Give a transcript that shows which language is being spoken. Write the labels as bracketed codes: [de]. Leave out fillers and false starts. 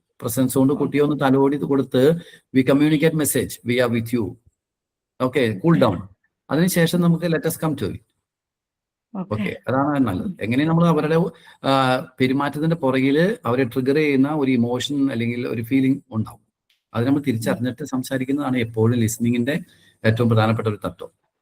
[ml] Presence കൊണ്ട് കുട്ടിയെ ഒന്ന് തലോടി കൊടുത്ത് [en] We communicate message, we are with you, okay, cool down. [ml] അതിനുശേഷം നമുക്ക് [en] Let us come to it. [ml] Okay, അതാണ് നല്ലത്. എങ്ങനെ നമ്മൾ അവരുടെ പെരുമാറ്റത്തിന്റെ പുറകിൽ അവരെ ട്രിഗർ ചെയ്യുന്ന ഒരു ഇമോഷൻ അല്ലെങ്കിൽ ഒരു ഫീലിംഗ് ഉണ്ടാവും. അത് നമ്മൾ തിരിച്ചറിഞ്ഞിട്ട് സംസാരിക്കുന്നതാണ് എപ്പോഴും ലിസണിങ്ങിന്റെ ഏറ്റവും പ്രധാനപ്പെട്ട ഒരു തത്വം.